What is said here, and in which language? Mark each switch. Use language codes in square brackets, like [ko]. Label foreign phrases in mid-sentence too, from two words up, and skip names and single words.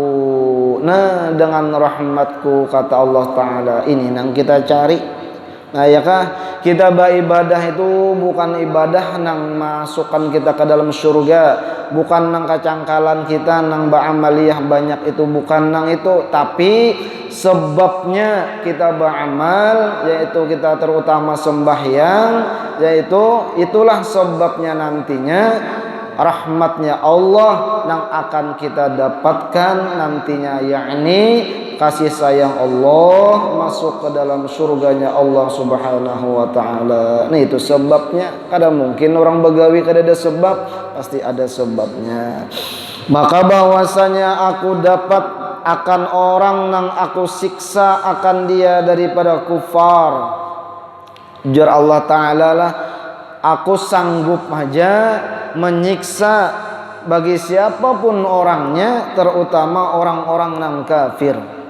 [bjn] Nah dengan rahmatku kata Allah Ta'ala ini nang kita cari. Nah ya kah kita beribadah itu bukan ibadah nang masukkan kita ke dalam surga, bukan nang kacangkalan kita nang beramaliyah banyak itu bukan nang itu, tapi sebabnya kita beramal yaitu kita terutama sembahyang yaitu itulah sebabnya nantinya rahmatnya Allah yang akan kita dapatkan nantinya yakni kasih sayang Allah masuk ke dalam surganya [ar] Allah Subhanahu wa Ta'ala. [bjn] Nah itu sebabnya kada mungkin orang begawi kada ada sebab pasti ada sebabnya. [ms] Maka bahwasanya aku dapat akan orang yang aku siksa akan dia daripada kufar. [bjn] Ujar Allah Ta'ala lah aku sanggup aja menyiksa bagi siapapun orangnya terutama orang-orang yang kafir.